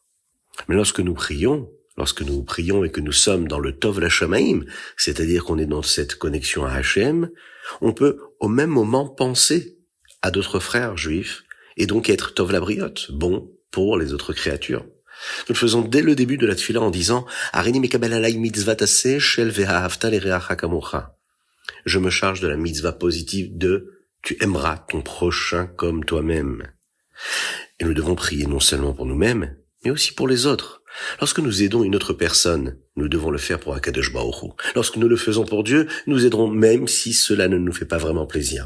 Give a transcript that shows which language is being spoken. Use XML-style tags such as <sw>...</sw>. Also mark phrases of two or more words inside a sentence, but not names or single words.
<fr>Mais lorsque nous prions et que nous sommes dans le</fr> <he>טוב לשמים,</he> <fr>c'est-à-dire qu'on est dans cette connexion à Hachem, on peut au même moment penser à d'autres frères juifs et donc être</fr> <he>טוב לבריות,</he> <fr>bon pour les autres créatures. Nous le faisons dès le début de la tefila en disant «</fr> <he>הריני מקבל עלי מצות עשה של ואהבת לרעך כמוך</he> <fr>» Je me charge de la mitzvah positive de « Tu aimeras ton prochain comme toi-même ». Et nous devons prier non seulement pour nous-mêmes, mais aussi pour les autres. Lorsque nous aidons une autre personne, nous devons le faire pour</fr> <he>הקדוש ברוך הוא.</he> <fr>Lorsque nous le faisons pour Dieu, nous aiderons même si cela ne nous fait pas vraiment plaisir.</fr>